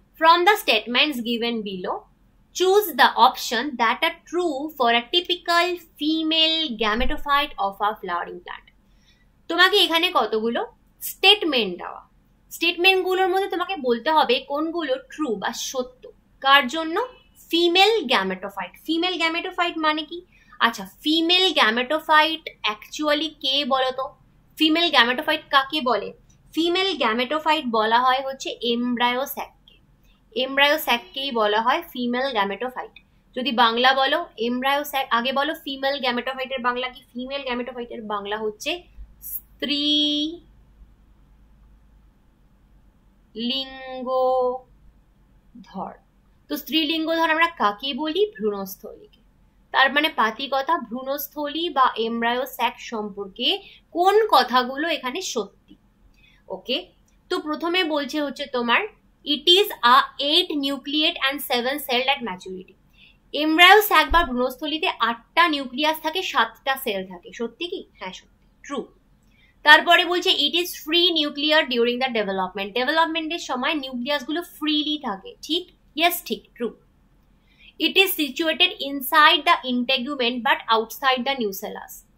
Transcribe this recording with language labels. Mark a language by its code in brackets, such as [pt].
[en] From the statements given below choose the option that are true for a typical female gametophyte of a flowering plant. [bn] তোমাকে এখানে কতগুলো statement দেওয়া, statement গুলোর মধ্যে তোমাকে বলতে হবে কোনগুলো ট্রু বা সত্য। কার জন্য? Female gametophyte. ফিমেল গ্যামেটোফাইট মানে কি? আচ্ছা, ফিমেল গ্যামেটোফাইট অ্যাকচুয়ালি কে বলো তো? ফিমেল গ্যামেটোফাইট কাকে বলে? ফিমেল গ্যামেটোফাইট বলা হয় হচ্ছে এমব্রায়োস্যাক। এমব্রায়োস্যাককেই বলা হয় ফিমেল গ্যামেটোফাইট। যদি বাংলা বলো এমব্রায়োস্যাক, আগে বলো ফিমেল গ্যামেটোফাইটের বাংলা কি? ফিমেল গ্যামেটোফাইটের বাংলা হচ্ছে স্ত্রীলিঙ্গধর। তো স্ত্রীলিঙ্গধর আমরা কাকে বলি? ভ্রূণস্থলীকে। তার মানে পাতি কথা, ভ্রূণস্থলী বা এমব্রায়োস্যাক সম্পর্কে কোন কথাগুলো এখানে সত্যি। ওকে, তো প্রথমে বলছে হচ্ছে তোমার [en] it is a 8 nucleate and 7 celled at maturity. [bn] এমব্রায়োস্যাক বা ভ্রূণস্থলীতে 8টা নিউক্লিয়াস থাকে, 7টা সেল থাকে। সত্যি কি? হ্যাঁ সত্যি, ট্রু। তারপরে বলছে [en] it is free nuclear during the development. [bn] ডেভেলপমেন্টের সময় নিউক্লিয়াস গুলো ফ্রিলি থাকে। ঠিক? ইয়েস ঠিক, true. [en] it is situated inside the integument but outside the nucellus.